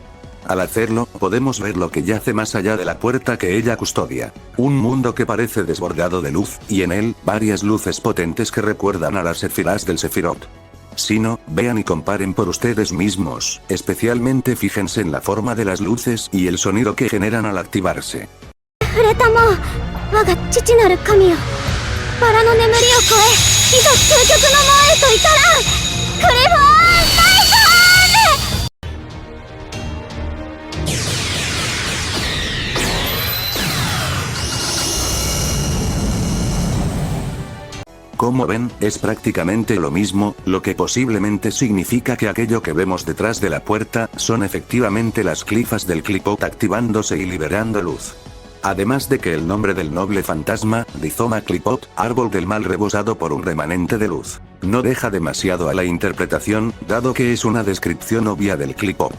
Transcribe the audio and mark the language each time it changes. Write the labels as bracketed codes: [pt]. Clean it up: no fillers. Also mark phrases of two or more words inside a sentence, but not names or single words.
[es] Al hacerlo, podemos ver lo que yace más allá de la puerta que ella custodia. Un mundo que parece desbordado de luz, y en él, varias luces potentes que recuerdan a las Sefirás del Sefirot. Si no, vean y comparen por ustedes mismos, especialmente fíjense en la forma de las luces y el sonido que generan al activarse. [ja] バラの眠りを越え、いざ究極の門へと至らん。クリフォーンナイスハンデ! [es] Como ven, es prácticamente lo mismo, lo que posiblemente significa que aquello que vemos detrás de la puerta, son efectivamente las clifas del Qliphoth activándose y liberando luz. Además de que el nombre del noble fantasma, Rizoma Qliphoth, árbol del mal rebosado por un remanente de luz, no deja demasiado a la interpretación, dado que es una descripción obvia del Qliphoth.